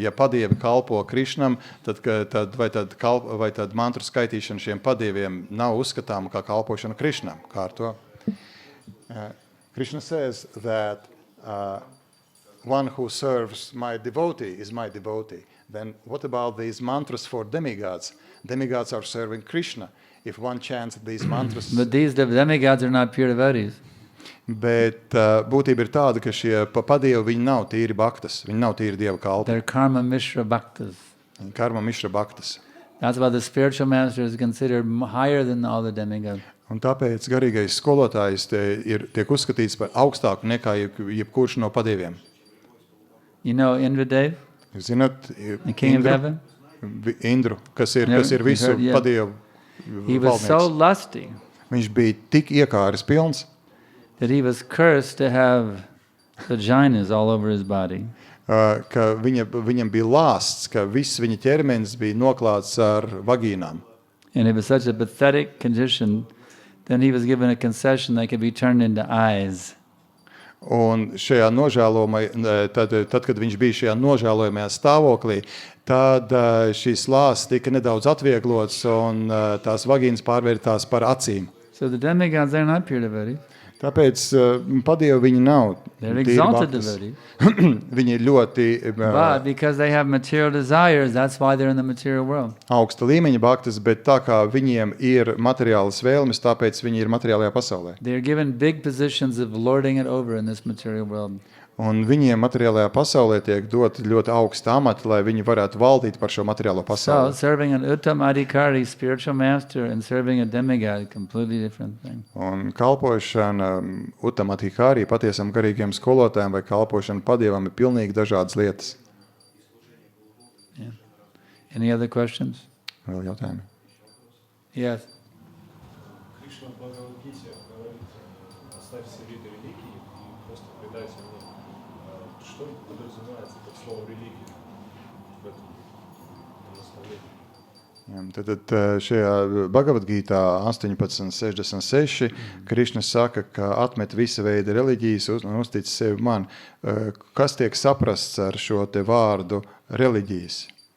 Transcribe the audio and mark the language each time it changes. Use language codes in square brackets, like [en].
[lv] Ja padievi kalpo Krišnam, vai tad mantru skaitīšana šiem padieviem nav uzskatāma kā kalpošana Krišnam? Kā ar to? [en] Krishna says that one who serves my devotee is my devotee. Then what about these mantras for demigods? Demigods are serving Krishna. If one chants these mantras... But these demigods are not pure devotees. [lv] Bet būtība ir tāda, ka šie padievi, viņi nav tīri bhaktas. Viņi nav tīri Dieva kalpi. [en] They're karma mishra bhaktas. [lv] Karma mishra bhaktas. [en] That's why the spiritual master is considered higher than all the demigods. [lv] Un tāpēc garīgais skolotājs tiek uzskatīts par augstāku nekā jebkurš no padieviem. [en] You know Indra, [lv] Zināt, [en] the king of heaven? [lv] Indru, kas ir visu padievu valdnieks. [en] He was so lusty. [lv] Viņš bija tik iekāris pilns, [en] that he was cursed to have vaginas all over his body. [lv] Ka viņam bija lāsts, ka viss viņa ķermenis bija noklāts ar vagīnām. [en] And it was such a pathetic condition. Then he was given a concession that could be turned into eyes. [lv] Un šajā tad, kad viņš bija šajā nožēlojamajā stāvoklī, tad šīs lāsts tika nedaudz atvieglots un tās vagīnas pārvērtās par acīm. [en] So the demigods are not pure devotees. [lv] Tāpēc padievi viņi nav tīri bhaktas. Viņi ir ļoti [en] But because they have material desires, that's why they're in the material world. [lv] Augsta līmeņa bhaktas, bet tā kā viņiem ir materiālas vēlmes, tāpēc viņi ir materiālajā pasaulē. [en] They're given big positions of lording it over in this material world. [lv] Un viņiem materiālajā pasaulē tiek dot ļoti augsta amati, lai viņi varētu valdīt par šo materiālo pasauli. [en] So, serving an uttam adhikari, spiritual master, and serving a demigod, completely different thing. [lv] Un kalpošana uttam adhikari, patiesam garīgiem skolotājiem vai kalpošana padievam ir pilnīgi dažādas lietas. [en] Yeah. Any other questions? [lv] Vēl jautājumi? [en] Yes. [ru] Krishna в Бхагавад-гите говорит, оставь все виды религии и просто предайся мне. что подразумевается под словом религия в этом наставлении? [lv] Tad šajā Bhagavad-gītā 18.66 Krišna saka, ka atmet visa veida reliģijas un uztic sevi man. Kas tiek saprasts ar šo te vārdu reliģijas?